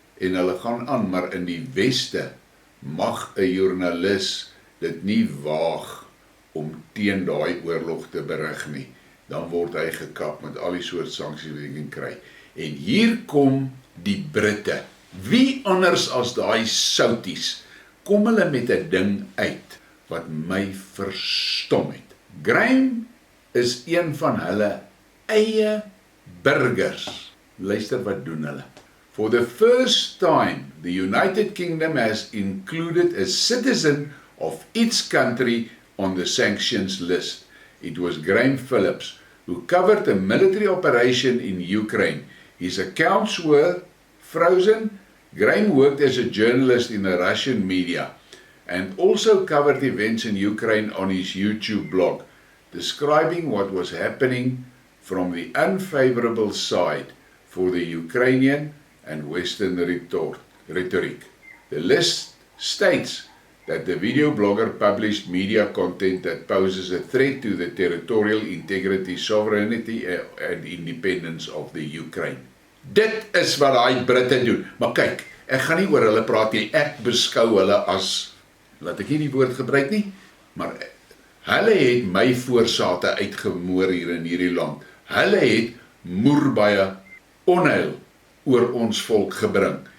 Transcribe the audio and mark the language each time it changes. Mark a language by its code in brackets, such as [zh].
[af] En hulle gaan aan, maar in die Weste mag 'n joernalis dit nie waag om teen daai oorlog te berig nie. Dan word hy gekap met al die soort sanksies wat jy kan kry. En hier kom die Britte. Wie anders as daai souties kom hulle met 'n ding uit wat my verstom het. Graham is een van hulle eie burgers. Luister wat doen hulle. [en] For the first time, the United Kingdom has included a citizen of its country on the sanctions list. It was Graham Phillips, who covered a military operation in Ukraine. His accounts were frozen. Graham worked as a journalist in the Russian media and also covered events in Ukraine on his YouTube blog, describing what was happening from the unfavorable side for the Ukrainian and Western rhetoric. The list states that the video blogger published media content that poses a threat to the territorial integrity, sovereignty and independence of the Ukraine. [af] Dit is wat daai Britte doen. Maar kyk, ek gaan nie oor hulle praat nie. Ek beskou hulle as, laat ek nie die woord gebruik nie, maar hulle het my voorsate uitgemoor hier in hierdie land. Hulle het moerbye onheil oor ons volk gebring.